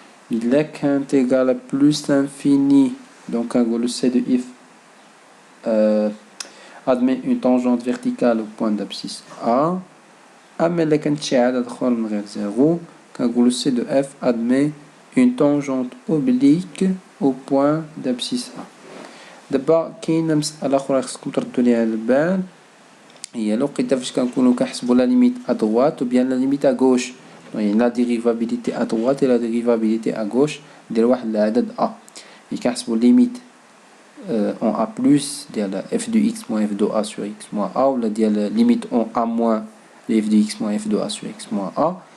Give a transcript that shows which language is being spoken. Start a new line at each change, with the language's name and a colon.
French: Là quand égal à plus l'infini donc
Arabic: كنقولو
French: c'est de if admet une tangente verticale au point d'abscisse a.
Arabic: أما إلا كانت شي عدد آخر من غير 0 كنقولو
French: c de f admet une tangente oblique au point d'abscisse A.
Arabic: دابا كاينه مسألة أخرى خصكم تردوا ليها البال هي لوقيته فاش كنكونو كنحسبوا لا ليميت
French: à droite ou bien la limite à gauche.
Arabic: يعني
French: la dérivabilité à droite et la dérivabilité à gauche
Arabic: ديال واحد العدد
French: A.
Arabic: يعني كنحسبوا ليميت
French: en A plus
Arabic: ديال
French: f de x moins f de a sur x moins a
Arabic: ولا ديال
French: limite en A moins de f de x moins f de a sur x moins a.